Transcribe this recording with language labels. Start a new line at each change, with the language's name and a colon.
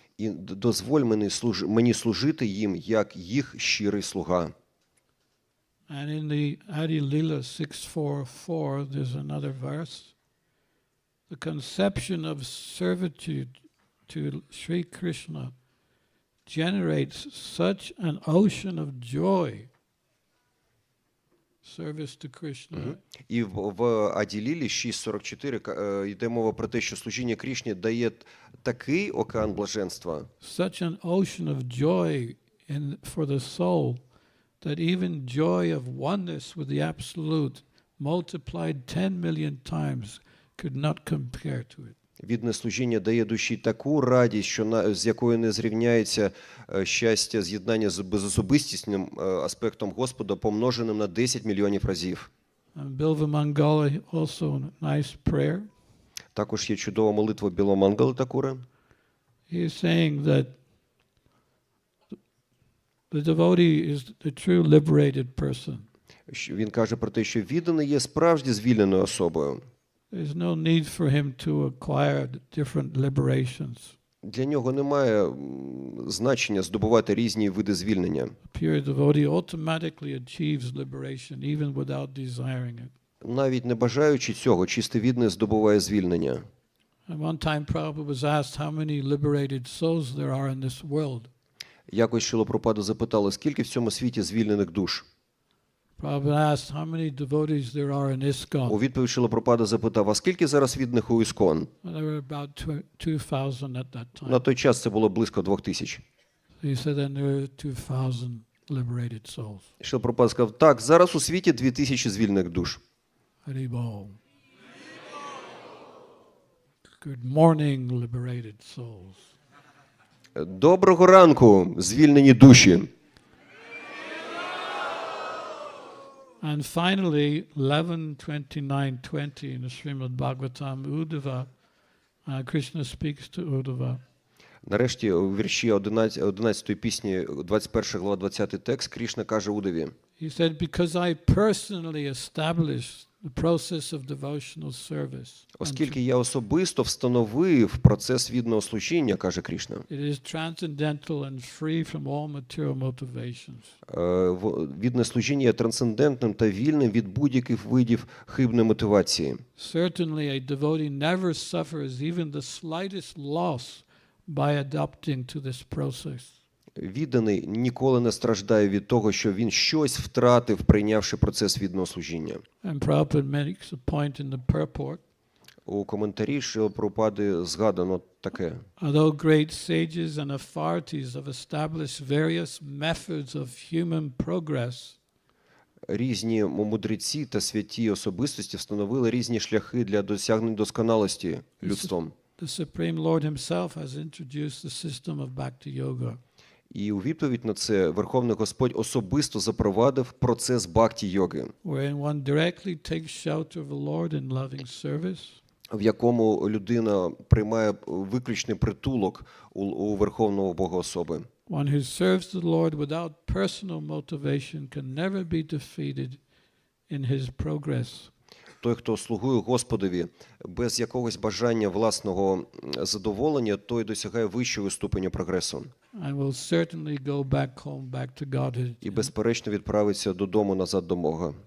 Ukrainian: І дозволь мені служити їм, як їх щирий слуга.
English: And in the Adi Lila 644, there's another verse. The conception of servitude to Sri Krishna generates such an ocean of joy. Service to Krishna.
Ukrainian: І в Аді-лілі 6.44 йде мова про те, що служіння Крішні дає такий океан блаженства,
English: Such an ocean of joy for the soul that even joy of oneness with the Absolute multiplied 10 million times could not compare to it.
Ukrainian: Відне служіння дає душі таку радість, що з якою не зрівняється щастя з'єднання з безособистісним аспектом Господа, помноженим на 10 мільйонів разів.
English: Bilva Mangala also a nice prayer.
Ukrainian: Також є чудова молитва Біломангали Такури.
English: He is saying that the devotee is the true liberated person.
Ukrainian: Він каже про те, що відданий є справді звільненою особою.
English: There's no need for him to acquire different liberations.
Ukrainian: Для нього немає значення здобувати різні види звільнення.
English: A pure devotee automatically achieves liberation even without desiring it.
Ukrainian: Навіть не бажаючи цього, чистий відданий здобуває звільнення.
English: At one time Prabhupada was asked how many liberated souls there are in this world.
Ukrainian: Якось Шрила Прабхупада запитали, скільки в цьому світі звільнених душ.
English: Prabhupada asked how many devotees there are in ISKCON.
Ukrainian: У відповідь Шрила Прабхупада запитав, а скільки зараз відданих у Іскон?
English: There were about 2,000 at that time.
Ukrainian: На той час це було близько 2000.
English: He said then there are 2,000 liberated souls.
Ukrainian: Шрила Прабхупада сказав, так, зараз у світі 2000 звільнених душ.
English: Haribol. Good morning, liberated souls.
Ukrainian: Доброго ранку, звільнені душі.
English: And finally, 11:29:20 in the Srimad Bhagavatam, Uddhava, Krishna speaks to Uddhava.
Ukrainian: Нарешті у вірші 11 пісні, 21 глава, 20 текст, Крішна каже Удаві.
English: He said, because I personally established the process of devotional service.
Ukrainian: Оскільки я особисто встановив процес відданого служіння, каже Крішна.
English: It is transcendental and free from all material motivations.
Ukrainian: Віддане служіння є трансцендентним та вільним від будь-яких видів хибної мотивації.
English: Certainly a devotee never suffers even the slightest loss by adopting to this process.
Ukrainian: Відданий ніколи не страждає від того, що він щось втратив, прийнявши процес відданого служіння.
English: And Prabhupada makes a point in the purport.
Ukrainian: У коментарі Шрила Прабхупади згадано таке.
English: Although great sages and authorities have established various methods of human progress,
Ukrainian: Різні мудреці та святі особистості встановили різні шляхи для досягнення досконалості людством.
English: the Supreme Lord himself has introduced the system of Bhakti Yoga.
Ukrainian: І у відповідь на це Верховний Господь особисто запровадив процес бхакті-йоги,
English: Wherein one directly takes shelter of the Lord in loving service,
Ukrainian: в якому людина приймає виключний притулок у Верховного Бога-особи.
English: one who serves the Lord without personal motivation can never be defeated in his progress.
Ukrainian: Той, хто слугує Господові без якогось бажання власного задоволення, той досягає вищого ступеню прогресу.
English: And will certainly go back home, back to Godhead
Ukrainian: І безперечно відправиться додому назад до Бога